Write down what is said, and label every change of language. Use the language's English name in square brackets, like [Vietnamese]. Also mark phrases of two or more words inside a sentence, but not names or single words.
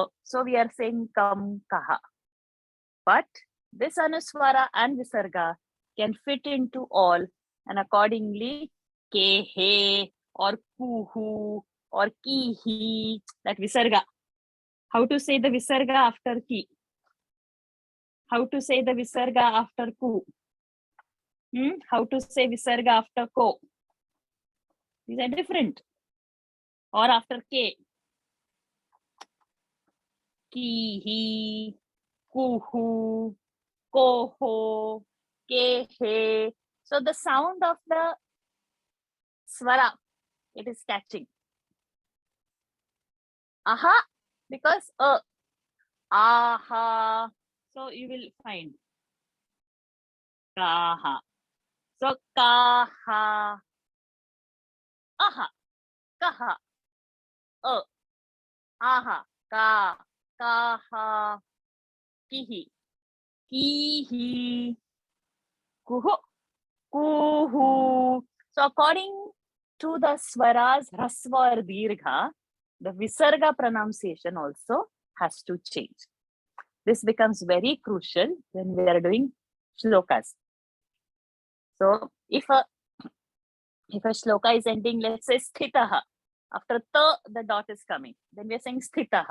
[English] So we are saying kam kaha. But this anuswara and visarga can fit into all, and accordingly kehe or kuhu or kihi, that visarga. How to say the visarga after ki? How to say the visarga after ku? How to say visarga after ko? These are different. Or after ke. Kihi, kuhu, koho, kehe. So the sound of the swara, it is catching. Aha, because aha. So you will find kaha. So kaha, aha, kaha, aha, ka, kaha, kihi, kihi, kuhu, kuhu. So according to the swaras rasva or dirgha, the visarga pronunciation also has to change. This becomes very crucial when we are doing shlokas. So if a shloka is ending, let's say sthitaha, after ta the dot is coming, then we are saying sthitaha.